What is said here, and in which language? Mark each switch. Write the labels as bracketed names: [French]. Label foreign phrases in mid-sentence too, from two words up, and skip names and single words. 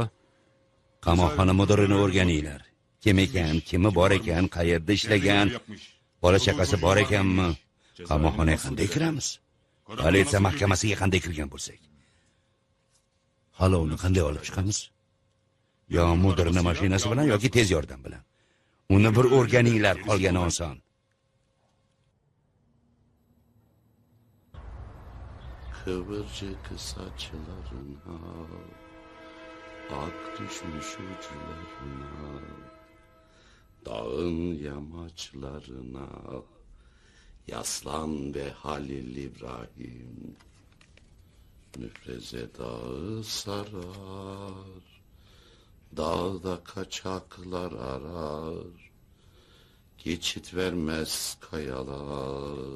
[Uzbek] Qamoqxona mudirini o'rganinglar. Kim ekan, kimi bor ekan, qayerda ishlagan, bola chaqasi bor ekanmi? Qamoqxonaga qanday kiramiz? Politsiya mahkamasiga qanday kirgan bo'lsak? Halovni qanday olib chiqamiz? Yo mudirni mashinasi bilan yoki tez yordam bilan. Uni bir o'rganinglar, qolgani oson. [Turkish] Kıvırcık saçlarına, ak düşmüş uçlarına, dağın yamaçlarına, yaslan be Halil İbrahim, müfreze dağı sarar, dağda kaçaklar arar, geçit vermez kayalar.